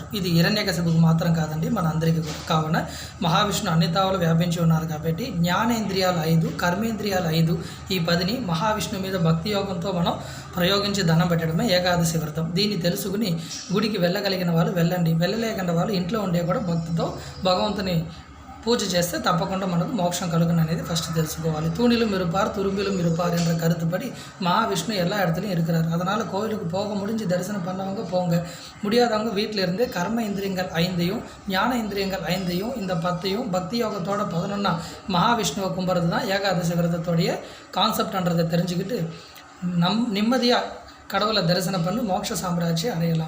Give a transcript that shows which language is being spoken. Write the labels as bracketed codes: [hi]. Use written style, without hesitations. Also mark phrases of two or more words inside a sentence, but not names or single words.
[te] ఇది హిరణ్యకశిపుకు మాత్రం కాదండి, మన అందరికీ కూడా. కావున మహావిష్ణు అన్ని తావులు వ్యాపించి ఉన్నారు కాబట్టి జ్ఞానేంద్రియాలు 5, కర్మేంద్రియాలు 5, ఈ 10ని మహావిష్ణు మీద భక్తి యోగంతో మనం ప్రయోగించి దండం పెట్టడమే ఏకాదశి వ్రతం. దీన్ని తెలుసుకుని గుడికి వెళ్ళగలిగిన వాళ్ళు వెళ్ళండి, వెళ్ళలేకుండా వాళ్ళు ఇంట్లో ఉండే కూడా భక్తితో భగవంతుని பூஜை చేస్తే తప్పకుండా మనకు మోక్షం కలుగును అనేది ஃபர்ஸ்ட் తెలుసుకోవాలి. [ta] தூணிலும் இருப்பார் துரும்பிலும் இருப்பார் என்ற கருத்துப்படி மகாவிஷ்ணு எல்லா இடத்துலையும் இருக்கிறார். அதனால் கோவிலுக்கு போக முடிஞ்சு தரிசனம் பண்ணவங்க போங்க, முடியாதவங்க வீட்டில் இருந்து கர்ம இந்திரியங்கள் 5ஐயும் ஞான இந்திரியங்கள் 5ஐயும் இந்த 10ஐயும் பக்தி யோகத்தோட 11 மகாவிஷ்ணுவை கும்பிட்றது தான் ஏகாதசி விரதத்தோடைய கான்செப்ட்ன்றதை தெரிஞ்சுக்கிட்டு நிம்மதியாக கடவுளை தரிசனம் பண்ணி மோட்ச சாம்ராஜ்யம் அடையலாம்.